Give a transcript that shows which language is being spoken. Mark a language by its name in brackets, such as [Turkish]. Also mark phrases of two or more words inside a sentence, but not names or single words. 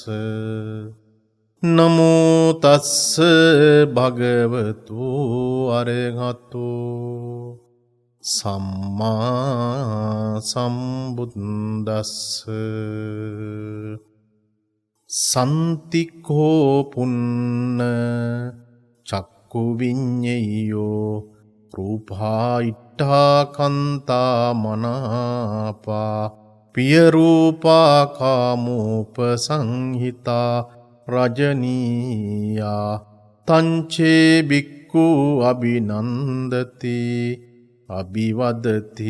[Pali] නමෝ තස්ස භගවතු අරහතෝ සම්මා සම්බුද්දස්ස සන්තිකෝ පුන්න චක්කු විඤ්ඤයෝ රූපා ඉට්ඨා කන්තා මනාපා පිය රූපා කාමෝපසංහිතා රජනීයා තංචේ බික්ඛු අභිනන්දති අභිවදති